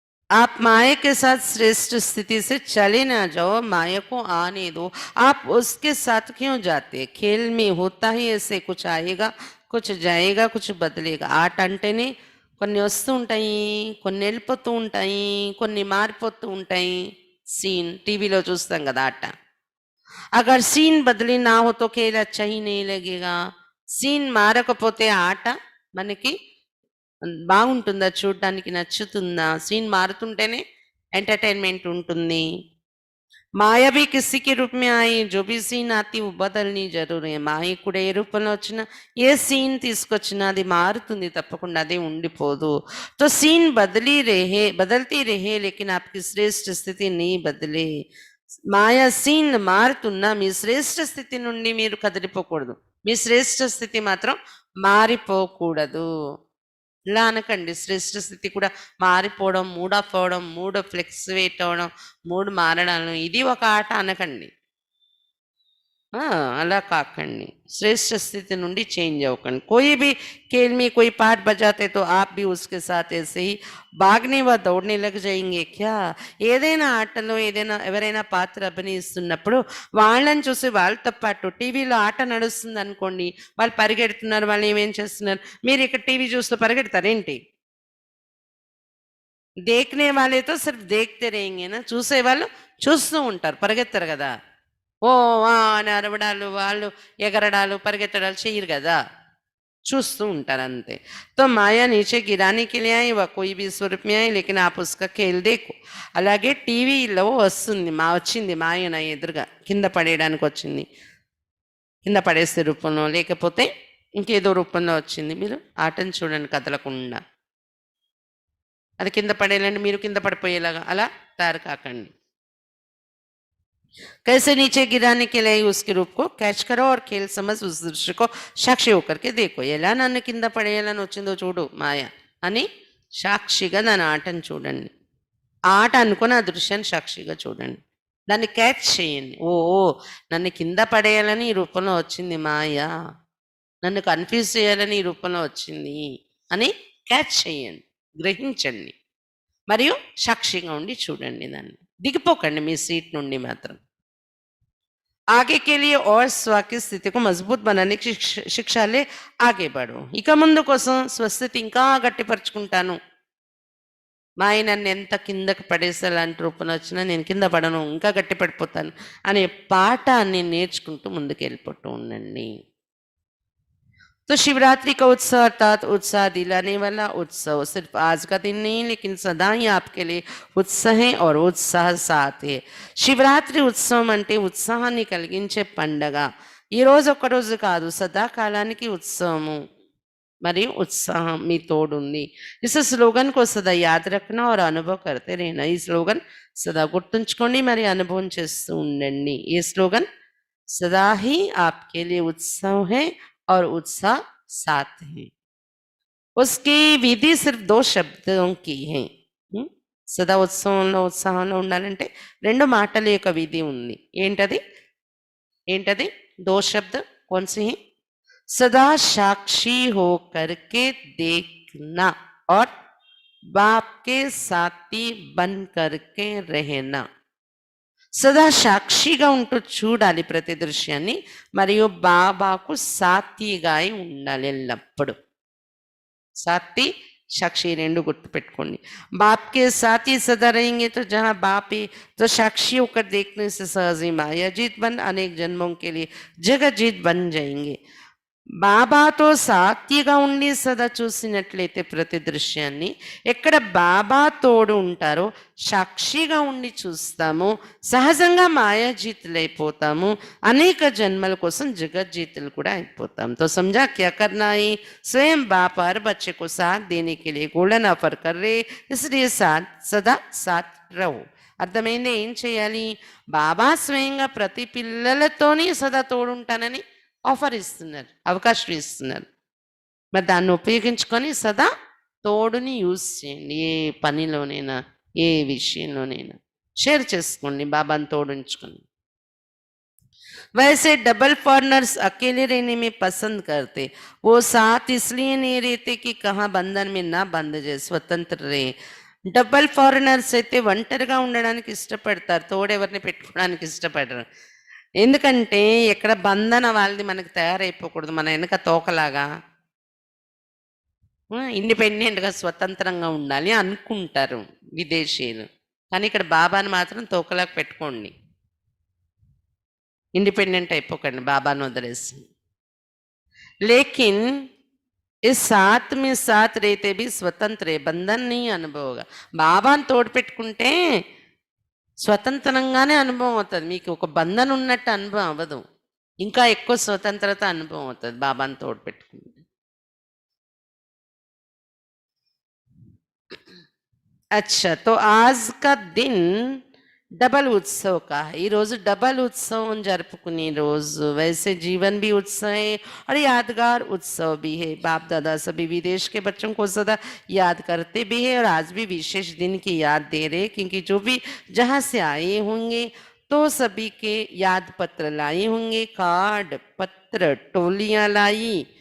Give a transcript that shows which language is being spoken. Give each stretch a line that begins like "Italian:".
Hindi: आप माया के साथ श्रेष्ठ स्थिति से चले ना जाओ, माया को आने दो. आप उसके साथ क्यों जाते? खेल में होता ही ऐसे, कुछ आएगा कुछ जाएगा कुछ बदलेगा.
Telugu: ఆట అంటేనే కొన్ని వస్తూ ఉంటాయి, కొన్ని వెళ్ళిపోతూ ఉంటాయి, కొన్ని మారిపోతూ ఉంటాయి. సీన్ టీవీలో చూస్తాం కదా ఆట.
Hindi: अगर सीन बदली ना हो तो खेल अच्छा ही नहीं लगेगा.
Telugu: సీన్ మారకపోతే ఆట మనకి బాగుంటుందా, చూడడానికి నచ్చుతుందా? సీన్ మారుతుంటేనే ఎంటర్టైన్మెంట్ ఉంటుంది.
Hindi: మాయ भी किसी के रूप में आई, जो भी సీన్ ఆతి वो బదల్ని జరూర్ है.
Telugu: మాయ కూడా ఏ రూపంలో వచ్చినా ఏ సీన్ తీసుకొచ్చినా అది మారుతుంది, తప్పకుండా అదే ఉండిపోదు. तो सीन बदलती रहे लेकिन आपकी श्रेष्ठ स्थिति नहीं बदले. మాయా సీన్ మారుతున్నా మీ శ్రేష్ఠ స్థితి నుండి మీరు కదిలిపోకూడదు, మీ శ్రేష్ఠ స్థితి మాత్రం మారిపోకూడదు. ఇలా అనకండి, శ్రేష్ఠ స్థితి కూడా మారిపోవడం, మూడ్ ఆఫ్ అవడం, మూడ్ ఫ్లెక్సివేట్ అవడం, మూడ్ మారడం ఇది ఒక ఆట అనకండి. అలా కాకండి, శ్రేష్ఠ స్థితి నుండి చేంజ్ అవ్వకండి.
Hindi: कोई भी खेल में कोई पार्ट बजाते तो आप भी उसके साथ ऐसे ही भागने व दौड़ने लग जाएंगे क्या.
Telugu: ఏదైనా ఆటలో ఏదైనా ఎవరైనా పాత్ర అభినయిస్తున్నప్పుడు వాళ్ళని చూసి వాళ్ళతో పాటు టీవీలో ఆట నడుస్తుంది అనుకోండి, వాళ్ళు పరిగెడుతున్నారు, వాళ్ళు ఏమేం చేస్తున్నారు, మీరు ఇక్కడ టీవీ చూస్తూ పరిగెడతారేంటి?
Hindi: देखने वाले तो सिर्फ देखते रहेंगे ना,
Telugu: చూసేవాళ్ళు చూస్తూ ఉంటారు, పరిగెత్తారు కదా. ఓ అని అరవడాలు, వాళ్ళు ఎగరడాలు, పరిగెత్తడాలు చేయరు కదా, చూస్తూ ఉంటారు అంతే.
Hindi: तो माया नीचे गिराने के लिए आई, वह कोई भी स्वरूप में आई लेकिन आप उसका खेल देखो.
Telugu: అలాగే టీవీలో వచ్చింది మాయ నా ఎదురుగా, కింద పడేయడానికి వచ్చింది, కింద పడేసే రూపంలో లేకపోతే ఇంకేదో రూపంలో వచ్చింది. మీరు ఆటను చూడండి కదలకుండా, అది కింద పడేయాలంటే మీరు కింద పడిపోయేలాగా అలా తయారు కాకండి.
Hindi: कैसे नीचे गिराने के लिए उसके रूप को कैच करो और खेल समझ उस दृश्य को साक्षी होकर के देखो.
Telugu: ఎలా నన్ను కింద పడేయాలని వచ్చిందో చూడు మాయ అని సాక్షిగా దాని ఆటను చూడండి, ఆట అనుకుని ఆ దృశ్యాన్ని సాక్షిగా చూడండి, దాన్ని క్యాచ్ చేయండి. ఓ నన్ను కింద పడేయాలని ఈ రూపంలో వచ్చింది మాయ, నన్ను కన్ఫ్యూజ్ చేయాలని ఈ రూపంలో వచ్చింది అని క్యాచ్ చేయండి, గ్రహించండి, మరియు సాక్షిగా ఉండి చూడండి. దాన్ని దిగిపోకండి మీ సీట్ నుండి మాత్రం.
Hindi: आगे के लिए और स्व की स्थिति को मजबूत बनाने की शिक्षा ले आगे बढ़ो.
Telugu: ఇక ముందు కోసం స్వస్థితి ఇంకా గట్టిపరుచుకుంటాను, మాయ నన్ను ఎంత కిందకి పడేసేలాంటి రూపంలో వచ్చినా నేను కింద పడను, ఇంకా గట్టి పడిపోతాను అనే పాఠాన్ని నేర్చుకుంటూ ముందుకు వెళ్ళిపోతూ ఉండండి.
Hindi: तो शिवरात्रि का उत्सव अर्थात उत्साह दिलाने वाला उत्सव सिर्फ आज का दिन नहीं लेकिन सदा ही आपके लिए उत्साह है और उत्साह साथ है.
Telugu: శివరాత్రి ఉత్సవం అంటే ఉత్సాహాన్ని కలిగించే పండగ. ఈ రోజు ఒక్క రోజు కాదు, సదాకాలానికి ఉత్సవము మరియు ఉత్సాహం మీ తోడుంది.
Hindi: इस स्लोगन को सदा याद रखना और अनुभव करते रहना.
Telugu: ఈ స్లోగన్ సదా గుర్తుంచుకోండి మరి అనుభవం చేస్తూ ఉండండి.
Hindi: ये स्लोगन सदा ही आपके लिए उत्सव है और उत्साह साथ है. उसकी विधि सिर्फ 2 शब्दों की है.
Telugu: సదా ఉత్సవంలో ఉత్సాహంలో ఉండాలంటే 2 మాటల యొక్క విధి ఉంది. ఏంటది
Hindi: 2 शब्द कौन से हैं? सदा साक्षी हो करके देखना और बाप के साथी बन करके रहना.
Telugu: సదా సాక్షిగా ఉంటూ చూడాలి ప్రతి దృశ్యాన్ని, మరియు బాబాకు సాథీగా ఉండాలి ఎల్లప్పుడు. సాథీ సాక్షి రెండు గుర్తుపెట్టుకోండి.
Hindi: బాప్కే సాథీ సదా रहेंगे तो जहाँ बाप है तो साक्षी होकर देखने से सहज ही माया जीत बन अनेक जन्मों के लिए जगत जीत बन जाएंगे.
Telugu: బాబాతో సాత్యగా ఉండి సదా చూసినట్లయితే ప్రతి దృశ్యాన్ని, ఎక్కడ బాబా తోడు ఉంటారో సాక్షిగా ఉండి చూస్తాము, సహజంగా మాయాజీతులు అయిపోతాము, అనేక జన్మల కోసం జగజ్జీతులు కూడా అయిపోతాం.
Hindi: तो समझा क्या करना है? स्वयं बाप हर बच्चे को साथ देने के लिए गोल्डन ऑफर कर रहे, इसलिए सदा साथ रहो.
Telugu: అర్థమైంది ఏం చేయాలి? బాబా స్వయంగా ప్రతి పిల్లలతోని సదా తోడుంటానని ఆఫర్ ఇస్తున్నారు, అవకాశం ఇస్తున్నారు. మరి దాన్ని ఉపయోగించుకొని సదా తోడుని యూజ్ చేయండి. ఏ పనిలోనైనా ఏ విషయంలోనైనా షేర్ చేసుకోండి, బాబాని తోడుంచుకొని.
Hindi: वैसे डबल फॉरनर्स अकेले रहने में पसंद करते, वो साथ इसलिए नहीं रहते कि कहाँ बंधन में ना बंध जाए, स्वतंत्र रहे.
Telugu: డబల్ ఫారినర్స్ అయితే ఒంటరిగా ఉండడానికి ఇష్టపడతారు, తోడెవరిని పెట్టుకోవడానికి ఇష్టపడరు. ఎందుకంటే ఎక్కడ బంధన వాళ్ళది మనకు తయారైపోకూడదు, మన వెనక తోకలాగా ఇండిపెండెంట్గా స్వతంత్రంగా ఉండాలి అనుకుంటారు విదేశీయులు. కానీ ఇక్కడ బాబాని మాత్రం తోకలాగా పెట్టుకోండి, ఇండిపెండెంట్ అయిపోకండి బాబాను వదిలేసి.
Hindi: लेकिन इस साथ में साथ रहते भी स्वतंत्र है, బంధన్ नहीं అనుభవగా.
Telugu: బాబాను తోడు పెట్టుకుంటే స్వతంత్రంగానే అనుభవం అవుతుంది. మీకు ఒక బంధన ఉన్నట్టు అనుభవం అవ్వదు. ఇంకా ఎక్కువ స్వతంత్రత అనుభవం అవుతుంది బాబాని తోడు పెట్టుకుంటే.
Hindi: अच्छा, तो आज का दिन डबल उत्सव का है.
Telugu: ఈ రోజు డబల్ ఉత్సవం జరుపుకునే రోజు.
Hindi: वैसे जीवन भी उत्सव है और यादगार उत्सव भी है. बाप दादा सभी विदेश के बच्चों को सदा याद करते भी है और आज भी विशेष दिन की याद दे रहे, क्योंकि जो भी जहाँ से आए होंगे तो सभी के याद पत्र लाए होंगे, कार्ड पत्र टोलियां लाई.